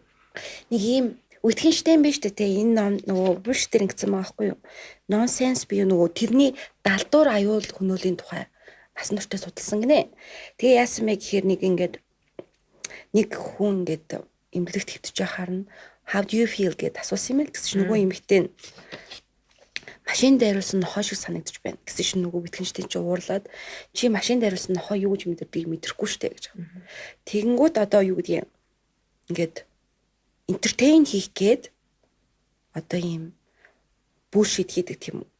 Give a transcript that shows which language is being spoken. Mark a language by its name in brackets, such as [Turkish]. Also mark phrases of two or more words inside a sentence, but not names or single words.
[Mongolian] нэг ийм Wittgenstein биш үү те энэ ном нөгөө Bush дээр ингэсэн байгаа байхгүй юу? Nonsense би нөгөө тэрний далдуур аюул хөнөөлийн тухай бас нуртай судалсан гинэ. Тэгээ яасан мэ гэхээр нэг хүн ингээд эмнэлэгт хэвтэж байхаар нь [English] how do you feel [Mongolian] гэд асуусан юм л гэсэн чинь нөгөө эмэгтэй нь машин дайруулсан нохоо шиг санагдаж байна гэсэн чинь нөгөө Wittgenstein чи уурлаад чи машин дайруулсан нохоо юу гэж мэдэрдгийг мэдрэхгүй штэ гэж. Тэгэнгүүт одоо юу гэдгийг ингээд entertain хийх гээд одоо ийм bullshit хийдэг тийм үү.